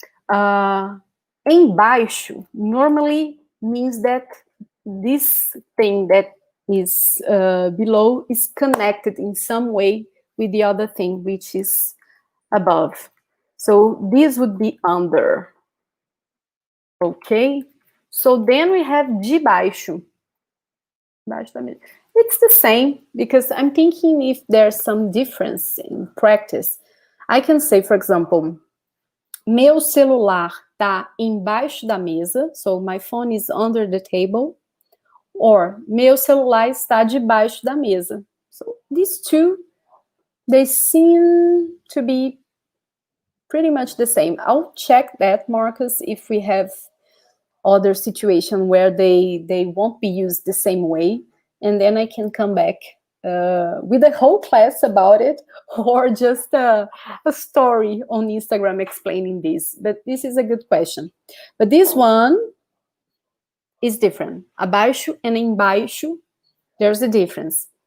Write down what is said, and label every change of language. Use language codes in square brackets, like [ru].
[en] Embaixo normally means that this thing that is below is connected in some way with the other thing, which is above. So this would be under, okay? So then we have debaixo. It's the same, because I'm thinking if there's some difference in practice. I can say, for example, [pt] meu celular tá embaixo da mesa, [en] so my phone is under the table, or [pt] meu celular está debaixo da mesa. [en] So these two, they seem to be pretty much the same. I'll check that, Marcus, if we have other situation where they won't be used the same way, and then I can come back with a whole class about it, or just a story on Instagram explaining this. But this is a good question. But this one is different. Abaixo and embaixo, there's a difference.